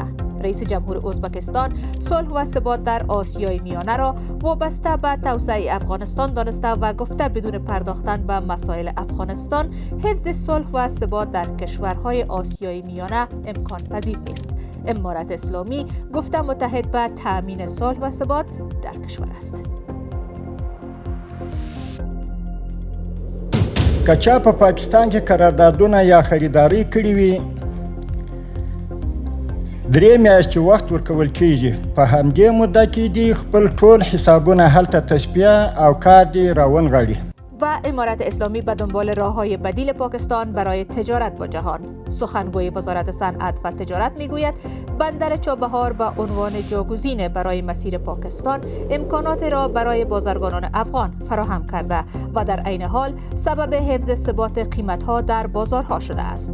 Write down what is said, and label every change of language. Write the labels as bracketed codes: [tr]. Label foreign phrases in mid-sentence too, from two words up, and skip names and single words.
[fa] رئیس جمهور ازبکستان صلح و ثبات در آسیای میانه را وابسته به توسعه افغانستان دانسته و گفته بدون پرداختن به مسائل افغانستان حفظ صلح و ثبات در کشورهای آسیای میانه امکان پذیر نیست. امارت اسلامی گفته متحد به تأمین صلح و ثبات در کشور است. [ps] که چا په پاکستان کې قراردادونه یا خریداري کړې وي 3 میاشتې وخت ورکول کیږي. په همدې موده کې دې خپل ټول حسابونه هلته تشبیه او کار دې راونغاړي. [fa] و امارت اسلامی به دنبال راه‌های بدیل پاکستان برای تجارت با جهان. سخنگوی وزارت صنعت و تجارت میگوید بندر چابهار به عنوان جاگزین برای مسیر پاکستان امکانات را برای بازرگانان افغان فراهم کرده و در عین حال سبب حفظ ثبات قیمت‌ها در بازارها شده است.